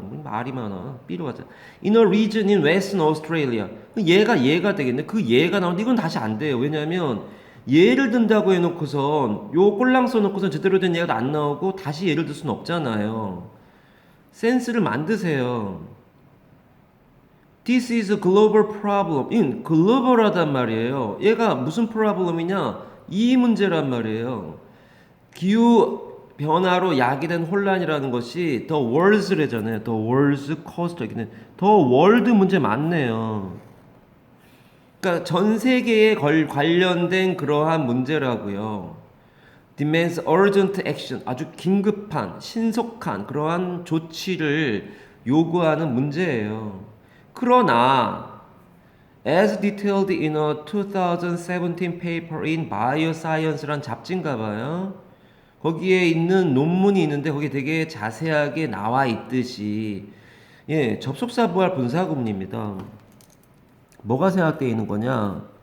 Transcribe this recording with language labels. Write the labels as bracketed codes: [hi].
[ko] 뭐 말이 많아. B로 가자. [en] In a region in Western Australia. [ko] 얘가 되겠네. 그 얘가 나오는데 이건 다시 안 돼요. 왜냐하면 예를 든다고 해놓고선 요 꼴랑 써놓고선 제대로 된 예가 안 나오고 다시 예를 들 수는 없잖아요. 센스를 만드세요. [en] This is a global problem. [ko] 글로벌하단 말이에요. 얘가 무슨 problem이냐? 이 문제란 말이에요. 기후 변화로 야기된 혼란이라는 것이 [en] the world's [ko] 래잖아요. [en] the world's cost. the world [ko] 문제 맞네요. 그러니까 전 세계에 관련된 그러한 문제라고요. [en] demands urgent action. [ko] 아주 긴급한, 신속한 그러한 조치를 요구하는 문제예요. 그러나 [en] as detailed in a 2017 paper in Bioscience란 [ko] 잡지인가 봐요. 거기에 있는 논문이 있는데 거기에 되게 자세하게 나와 있듯이 예, 접속사 부할 분사구문입니다. 뭐가 생각되어 있는 거냐?